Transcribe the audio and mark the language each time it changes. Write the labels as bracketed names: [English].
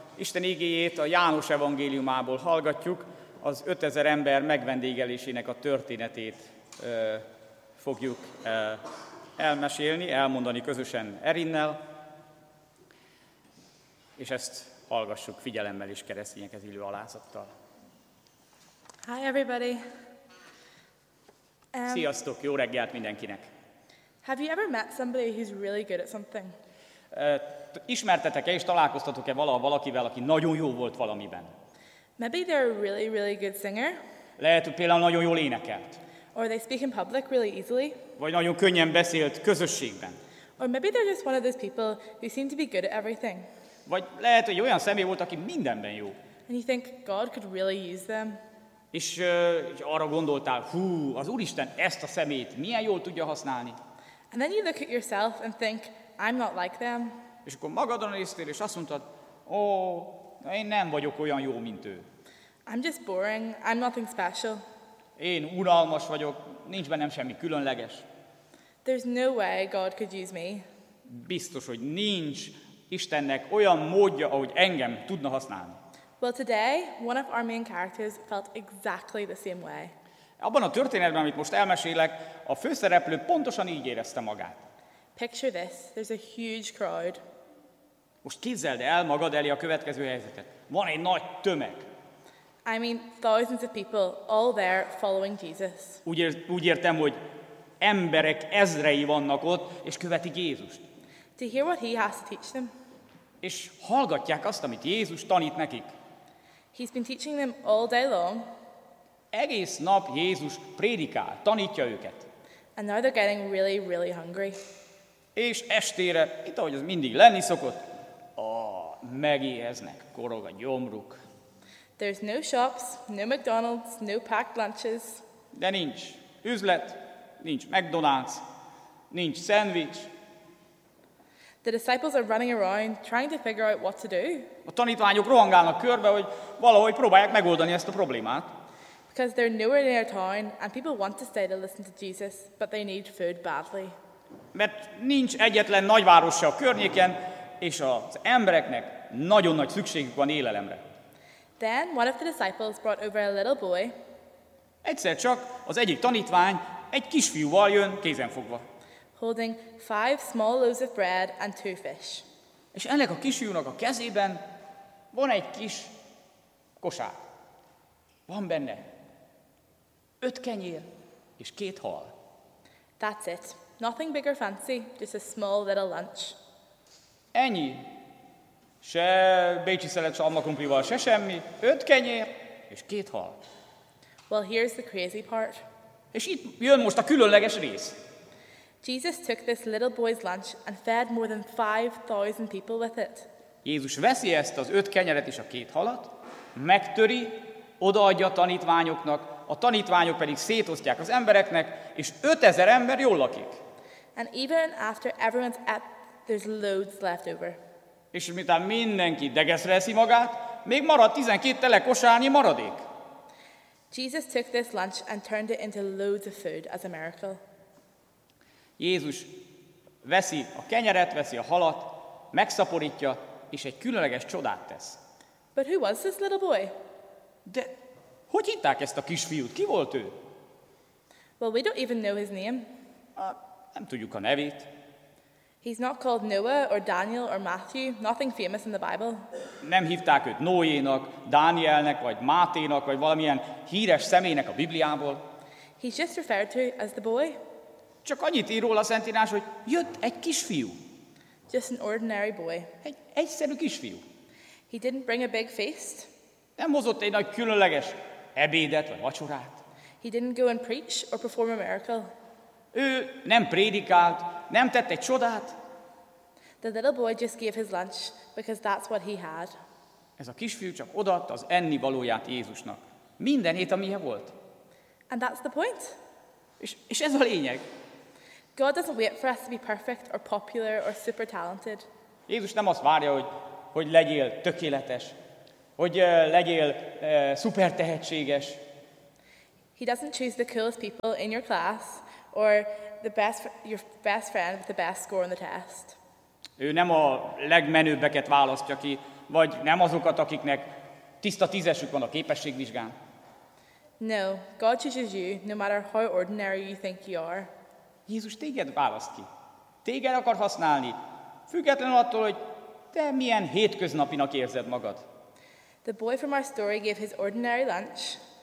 [Hungarian] Isten igéjét a János evangéliumából hallgatjuk, az 5000 ember megvendégelésének a történetét fogjuk elmesélni, elmondani közösen Erinnel, és ezt hallgassuk figyelemmel és keresztényekhez illő alázattal. [English] Hi everybody. [Hungarian] Sziasztok, jó reggelt mindenkinek. [English] Have you ever met somebody who's really good at something? [Hungarian] Ismertetek-e és találkoztatok-e valakivel, aki nagyon jó volt valamiben? [English] Maybe they're a really really good singer. [Hungarian] Lehet, hogy például nagyon jól énekelt. [English] Or they speak in public really easily. [Hungarian] Vagy nagyon könnyen beszélt közösségben. [English] Or maybe they're just one of those people who seem to be good at everything. [Hungarian] Vagy lehet, hogy olyan személy volt, aki mindenben jó. [English] And you think God could really use them. [Hungarian] És arra gondoltál, hú, az Úristen ezt a szemét milyen jól tudja használni. [English] And then you look at yourself and think, I'm not like them. [Hungarian] És akkor magadon néztél, és azt mondtad, oh, én nem vagyok olyan jó, mint ő. [English] I'm just boring, I'm nothing special. [Hungarian] Én unalmas vagyok, nincs bennem semmi különleges. [English] There's no way God could use me. [Hungarian] Biztos, hogy nincs Istennek olyan módja, ahogy engem tudna használni. [English] Well, today, one of our main characters felt exactly the same way. [Hungarian] Abban a történetben, amit most elmesélek, a főszereplő pontosan így érezte magát. [English] Picture this, there's a huge crowd. [Hungarian] Most képzeld el magad elé a következő helyzetet. Van egy nagy tömeg. [English] I mean, thousands of people all there following Jesus. [Hungarian] Úgy értem, hogy emberek ezrei vannak ott, és követik Jézust. [English] To hear what he has to teach them. [Hungarian] És hallgatják azt, amit Jézus tanít nekik. [English] He's been teaching them all day long. [Hungarian] Egész nap Jézus prédikál, tanítja őket. [English] And now they're getting really, really hungry. [Hungarian] És estére, itt ahogy az mindig lenni szokott, megéheznek, korog a gyomruk. [English] There's no shops, no McDonald's, no packed lunches. [Hungarian] De nincs üzlet, nincs McDonald's, nincs szendvics. [English] The disciples are running around, trying to figure out what to do. [Hungarian] A tanítványok rohangálnak körbe, hogy valahogy próbálják megoldani ezt a problémát. [English] Because they're nowhere near town, and people want to stay to listen to Jesus, but they need food badly. [Hungarian] Mert nincs egyetlen nagyváros se a környéken, és az embereknek nagyon nagy szükségük van élelemre. [English] Then one of the disciples brought over a little boy. [Hungarian] Egyszer csak az egyik tanítvány egy kisfiúval jön kézenfogva. [English] Holding 5 small loaves of bread and 2 fish. [Hungarian] És ennek a kisfiúnak a kezében van egy kis kosár. Van benne 5 kenyér és 2 hal. [English] That's it. Nothing big or fancy, just a small little lunch. [Hungarian] Ennyi. Se bécsi szelet, se almakrumplival, se semmi. 5 kenyér és 2 hal. [English] Well, here's the crazy part. [Hungarian] És itt jön most a különleges rész. [English] Jesus took this little boy's lunch and fed more than 5,000 people with it. [Hungarian] Jézus veszi ezt az 5 kenyeret és a 2 halat, megtöri, odaadja a tanítványoknak, a tanítványok pedig szétosztják az embereknek, és 5000 ember jól lakik. [English] And even after everyone's ate, there's loads left over. [Hungarian] És miután mindenki degeszre eszi magát, még marad 12 tele kosárnyi maradék. [English] Jesus took this lunch and turned it into loads of food as a miracle. [Hungarian] Jézus veszi a kenyeret, veszi a halat, megszaporítja, és egy különleges csodát tesz. [English] But who was this little boy? [Hungarian] De hogy hitták ezt a kisfiút? Ki volt ő? [English] Well, we don't even know his name. [Hungarian] Nem tudjuk a nevét. [English] He's not called Noah or Daniel or Matthew, nothing famous in the Bible. [Hungarian] Nem hívták őt Noénak, Dánielnek, vagy Máténak, vagy valamilyen híres személynek a Bibliából. [English] He's just referred to as the boy. [Hungarian] Csak annyit ír róla a Szentírás, hogy jött egy kisfiú. [English] Just an ordinary boy. [Hungarian] Egy egyszerű kisfiú. [English] He didn't bring a big feast. [Hungarian] Nem hozott egy nagy különleges ebédet vagy vacsorát. [English] He didn't go and preach or perform a miracle. [Hungarian] Ő nem prédikált, nem tett egy csodát. [English] The little boy just gave his lunch because that's what he had. [Hungarian] Ez a kisfiú csak odaadta az ennivalóját Jézusnak. Mindenét, amilyen volt. [English] And that's the point. [Hungarian] És ez a lényeg. [English] God doesn't wait for us to be perfect or popular or super talented. [Hungarian] Jézus nem azt várja, hogy legyél tökéletes, hogy legyél szuper tehetséges. [English] He doesn't choose the coolest people in your class or the best your best friend with the best score on the test. [Hungarian] Ő nem a legmenőbbeket választja ki, vagy nem azokat, akiknek tiszta tízesük van a képességvizsgán. [English] No, God chooses you, no matter how ordinary you think you are. [Hungarian] Jézus téged választ ki. Téged akar használni, függetlenül attól, hogy te milyen hétköznapinak érzed magad. [English] The boy from our story gave his ordinary lunch.